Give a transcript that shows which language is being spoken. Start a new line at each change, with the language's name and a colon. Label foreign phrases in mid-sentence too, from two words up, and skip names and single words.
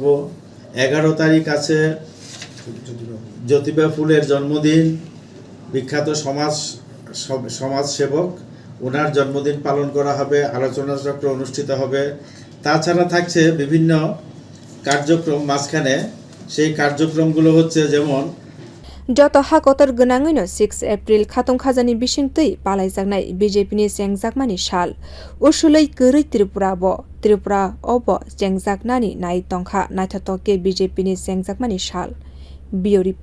Bangla: 11 তারিখ আছে জ্যোতিবা ফুলের জন্মদিন, বিখ্যাত সমাজসেবক, ওনার জন্মদিন পালন করা হবে, আলোচনা চক্র অনুষ্ঠিত হবে। তাছাড়া থাকছে বিভিন্ন কার্যক্রম মাঝখানে। সেই কার্যক্রমগুলো হচ্ছে যেমন
Kok Borok: joto hakotor gwnagui no 6 April khatung khajani bising tui palaijaknai BJP ni sengjakmani sal usulei kwrui Tripura obo sengjaknani nai tongkha naithotok ke BJP ni sengjakmani sal.